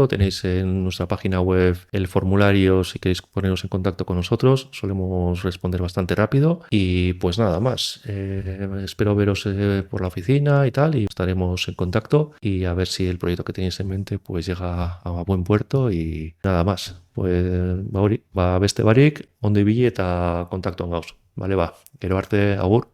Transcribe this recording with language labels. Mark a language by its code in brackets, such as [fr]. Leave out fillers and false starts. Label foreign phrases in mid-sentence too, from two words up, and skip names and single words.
[es] Tenéis en nuestra página web el formulario si queréis poneros en contacto con nosotros. Solemos responder bastante rápido. Y pues nada más. Espero veros por la oficina y tal, y estaremos en contacto y a ver si el proyecto que tenéis en mente pues llega a buen puerto. Y nada más. [eu] Pues beste barik, ondo ibili eta kontaktuan gauz. Vale, gero arte, agur.